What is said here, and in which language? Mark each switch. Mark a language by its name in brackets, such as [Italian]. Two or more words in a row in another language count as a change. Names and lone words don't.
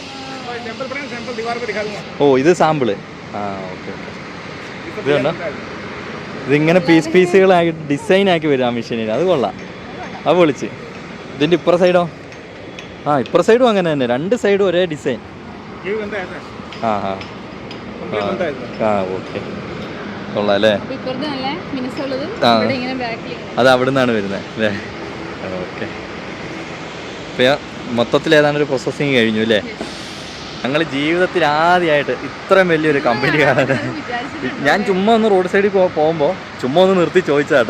[Malayalam] ഇത് സാമ്പിള്. ഓക്കെ. ഇത് കണ്ടോ, ഇതിങ്ങനെ പീസുകളാക്കി ഡിസൈൻ ആക്കി വരും ആ മെഷീനിൽ. അത് കൊള്ളാം. അത് പൊളിച്ച്. ഇതിൻ്റെ ഇപ്പുറ സൈഡോ ആ ഇപ്പുറ സൈഡും അങ്ങനെ തന്നെ, രണ്ട് സൈഡും ഒരേ ഡിസൈൻ. [Hindi] ये भी बनता है ऐसा ആ ആ कंप्लीट बनता है ऐसा [Malayalam] ആ ഓക്കെ കൊള്ളാം അല്ലേ. ഇപ്പുറത്ത് നല്ല മിനുസുള്ളത് ആ. ഇവിടെ ഇങ്ങനെ ബാക്കിൽ അത് അവിടെ നിന്നാണ് വരുന്നത് അല്ലേ. ഓക്കെ ഇപ്പം മൊത്തത്തിൽ ഏതാണ്ട് ഒരു പ്രോസസ്സിങ് കഴിഞ്ഞു അല്ലേ. ഞങ്ങൾ ജീവിതത്തിൽ ആദ്യമായിട്ട് ഇത്രയും വലിയൊരു കമ്പനി കാണാൻ ഞാൻ ചുമ്മാ ഒന്ന് [English] road side [Malayalam] പോകുമ്പോൾ ചുമ്മാ ഒന്ന് നിർത്തി ചോദിച്ചാൽ കേട്ടോ.